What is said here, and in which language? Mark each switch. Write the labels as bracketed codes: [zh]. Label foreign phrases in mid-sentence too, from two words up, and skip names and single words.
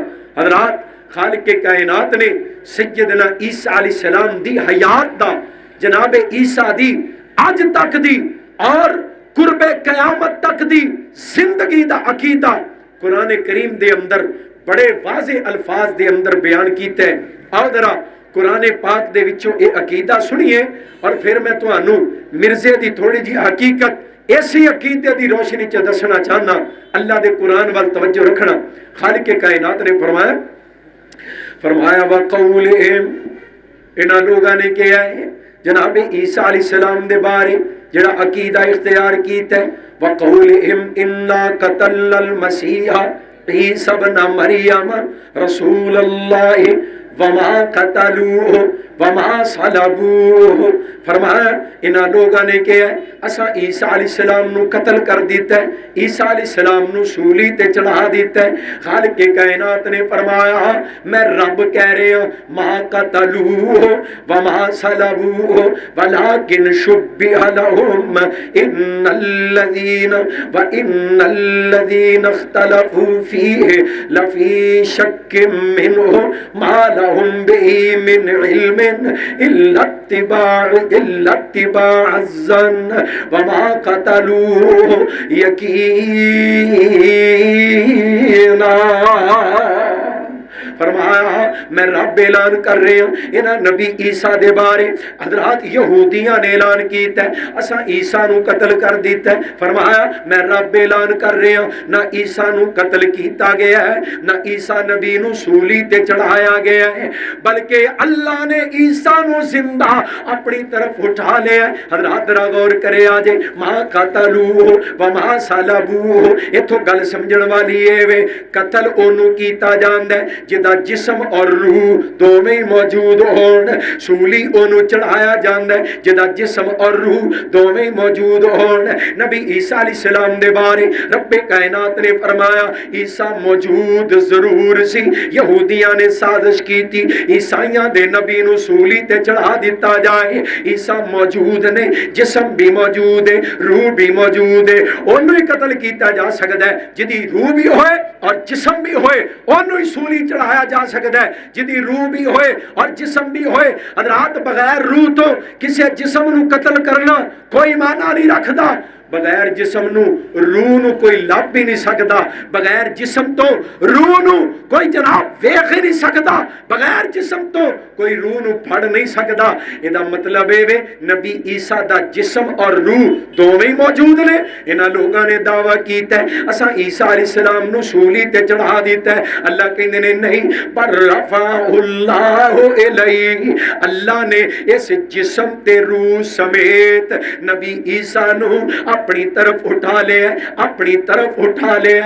[pa] حضرات خالق کائنات نے سیدنا عیسیٰ علیہ السلام دی حیات دا، جناب عیسیٰ دی آج تک دی اور قرب قیامت تک دی زندگی دا عقیدہ قرآن کریم دے اندر بڑے واضح الفاظ دے اندر بیان کیتے ہیں۔ آؤ ذرا قرآن پاک دے وچوں اے عقیدہ سنیے اور پھر میں تانوں مرزے دی تھوڑی جی حقیقت ایسی عقیدے دی روشنی چ دسنا چاہنا۔ اللہ دے قرآن وال توجہ رکھنا۔ خالق کائنات نے فرمایا وَقَوْلِهِمْ انہاں لوگاں نے کیا ہے جناب عیسیٰ علیہ السلام دے بارے جڑا عقیدہ اختیار کیتا ہے [ar] وَقَوْلِهِمْ إِنَّا قَتَلْنَا الْمَسِيحَ عِيسَى ابْنَ مَرْيَمَ رَسُولَ اللَّهِ وَمَا قَتَلُوهُ وَمَا صَلَبُوهُ۔ [pa] فرمایا انہاں لوگاں نے کیا ہے اسا عیسیٰ علیہ السلام نو قتل کر دیتا ہے، عیسیٰ علیہ السلام نو سولی تے چڑھا دیتا ہے۔ خالق کائنات نے فرمایا میں رب کہہ رہے ہوں [ar] ما قتلوه وما صلبوه ولكن شبه لهم وإن الذين اختلفوا فيه لفي شك منه ما لهم به من علم إلا اتباع الظن وما قتلوه یقینا۔ [pa] فرمایا میں رب اعلان کر رہے ہیں انہاں نبی عیسیٰ دے بارے حضرات یہودیاں نے اعلان کیتا ہے اساں عیسیٰ نو قتل کر دیتا ہے۔ فرمایا میں رب اعلان کر رہے ہیں نہ عیسیٰ نو قتل کیتا گیا ہے نہ عیسیٰ نبی نو سولی تے چڑھایا گیا ہے، بلکہ اللہ نے عیسیٰ نو زندہ اپنی طرف اٹھا لیا ہے۔ حضرات ذرا غور کرے آجے [ar] ما قتلوه وما صلبوه، [pa] ایتھوں گل سمجھن والی اے وے قتل اونوں کیتا جاندا ہے جدا جسم اور روح دوویں موجود ہون، سولی اونوں چڑھایا جاندا ہے جدا جسم اور روح دوویں موجود ہون۔ نبی عیسیٰ علیہ السلام دے بارے رب کائنات نے فرمایا عیسیٰ موجود ضرور سی، یہودیاں نے سازش کی تھی عیسائیاں دے نبی نو سولی تے چڑھا دیتا جائے۔ عیسیٰ موجود نے، جسم بھی موجود ہے، روح بھی موجود ہے، انہوں ہی قتل کیتا جا سکتا ہے جدی روح بھی ہوئے اور جسم بھی ہوئے، انہوں ہی سولی چڑھایا جا سکتا ہے جدی روح بھی ہوئے اور جسم بھی ہوئے۔ حضرات بغیر روح تو کسی جسم نو قتل کرنا کوئی معنی نہیں رکھدا، بغیر جسم نو روح نو کوئی لب بھی نہیں سکتا، بغیر جسم تو روح نو کوئی جناب ویکھ ہی نہیں سکتا، بغیر جسم تو کوئی روح نو پھڑ نہیں سکتا۔ یہ مطلب ہے نبی عیسیٰ دا جسم اور روح دوویں موجود نے۔ انہاں لوگاں نے دعویٰ کیتا ہے اساں عیسیٰ علیہ السلام نو سولی تے چڑھا دیتا ہے، اللہ کہندے نے نہیں پر [ar] رفعہ اللہ الیہ، [pa] اللہ نے اس جسم تے روح سمیت نبی عیسیٰ نو اپنی طرف اٹھا لے، اپنی طرف اٹھا لے۔